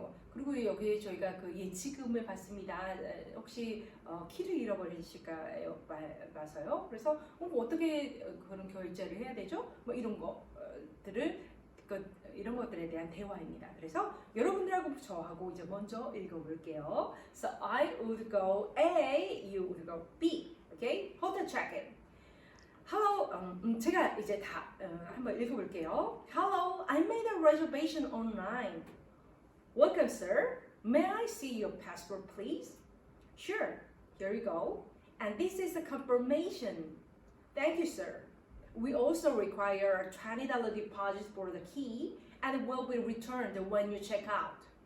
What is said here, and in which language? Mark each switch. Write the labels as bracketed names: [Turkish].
[Korean] 그리고 여기 저희가 그 예치금을 받습니다. 혹시 키를 잃어버리실까요? 봐서요. 그래서 어떻게 그런 결제를 해야 되죠? 뭐 이런 것들을 이런 것들에 대한 대화입니다. 그래서 여러분들하고 저하고 이제 먼저 읽어볼게요. [English] So I would go A, you would go B. Okay? Hotel check-in. [Korean] Hello, 제가 이제 다 한번 읽어볼게요. [English] Hello, I made a reservation online. Welcome, sir. May I see your passport, please? Sure. Here you go. And this is the confirmation. Thank you, sir. We also require a $20 deposit for the key and will be returned when you check out.